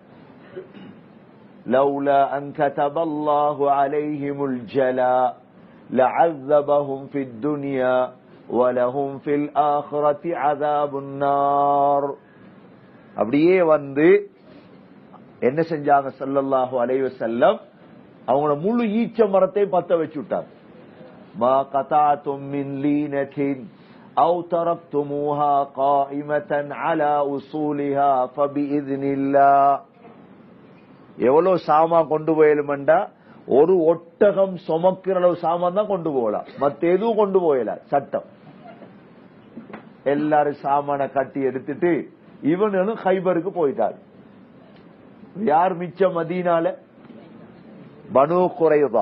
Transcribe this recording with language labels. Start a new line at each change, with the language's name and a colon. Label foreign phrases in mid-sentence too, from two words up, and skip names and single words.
Arabic: لولا أن كتب الله عليهم الجلاء لعذبهم في الدنيا ولهم في الآخرة عذاب النار.
Tamil: அப்படியே வந்து என்ன செஞ்சாங்க?
Arabic: صلى الله عليه وسلم
Tamil: அவங்கள முழு ஈச்ச மரத்தை பத்த வச்சு விட்டாங்க.
Arabic: ما قطعتم من لينة أو تركتموها قائمة على أصولها فبإذن الله.
Tamil: எவ்வளவு சாமான் கொண்டு போயலுமெண்டா, ஒரு ஒட்டகம் சுமக்கிற அளவு சாமான் தான் கொண்டு போகலாம், மத்த எதுவும் கொண்டு போயல. சட்டம். எல்லாரும் சாமான கட்டி எடுத்துட்டு இவனும் ஹைபருக்கு போயிட்டாரு. யார் மிச்சம் மதீனால? பனு குறைதா.